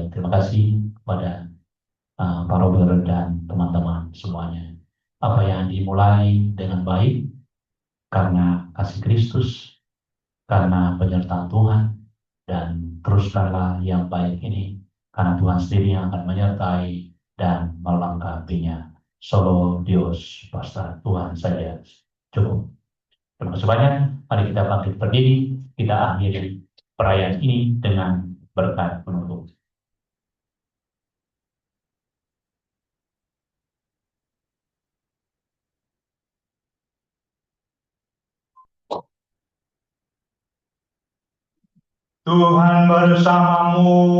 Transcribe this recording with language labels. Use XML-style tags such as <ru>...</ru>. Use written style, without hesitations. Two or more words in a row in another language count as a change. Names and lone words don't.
<id>Terima kasih kepada Pak Robert dan teman-teman semuanya. Apa yang dimulai dengan baik karena kasih Kristus, karena penyertaan Tuhan, dan teruskanlah yang baik ini karena Tuhan sendiri yang akan menyertai dan melengkapinya.</id> <es>Solo Dios basta,</es> <id>Tuhan saja cukup. Terima kasih banyak. Mari kita bangkit berdiri, kita akhiri perayaan ini dengan berkat penutup. Tuhan bersamamu.</id>